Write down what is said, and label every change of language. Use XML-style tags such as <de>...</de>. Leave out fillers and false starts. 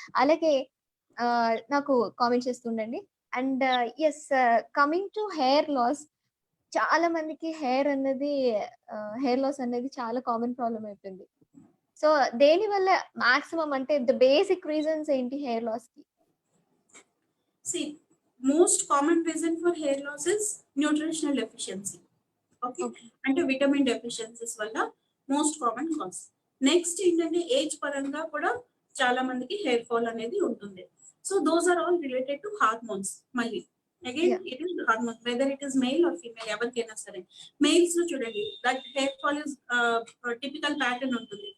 <te>అలాగే నాకు కామెంట్ చేస్తూ ఉండండి.</te> <en>and yes, coming to hair loss,</en> <te>చాలా మందికి హెయిర్ లాస్ అనేది చాలా కామన్ ప్రాబ్లమ్ అయిపోయింది. సో, దేనివల్ల మాక్సిమం అంటే ద బేసిక్ రీజన్స్ ఏంటి హెయిర్ లాస్‌కి?</te> <en>See, most common reason for hair loss is nutritional deficiency. Okay. Okay.</en> <te>అంటే విటమిన్ డెఫిషియన్సీస్ వల్ల మోస్ట్ కామన్ కాజ్. నెక్స్ట్ ఏంటంటే ఏజ్ పరంగా కూడా చాలా మందికి హెయిర్ ఫాల్ అనేది ఉంటుంది.</te> <en>So those are all related to hormones మళ్ళీ. Again yeah! It is hormone whether it is male or female</en> <te>ఎవరికైనా సరే. మేల్స్ లో చూడండి</te> <en>That hair fall is typical pattern ఉంటుంది.</en>